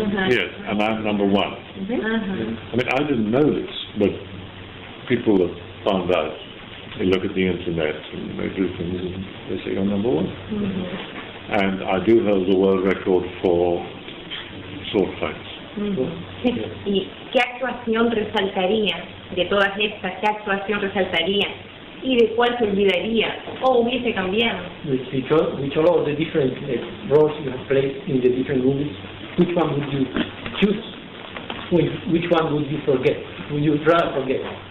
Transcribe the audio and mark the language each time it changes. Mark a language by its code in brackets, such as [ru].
[en] Yes, and I'm number 1. I mean, I didn't know this, but people have found out. They look at the internet and they do things and they say, you're number 1. And I do hold the world record for sword fights. [es] ¿Y qué actuación resaltaría de todas estas? ¿Qué actuación resaltaría? ¿Y de cuál se olvidaría o hubiese cambiado? [en] Which all of the different roles you have played in the different movies, which one would you choose? Which one would you forget? Would you rather forget?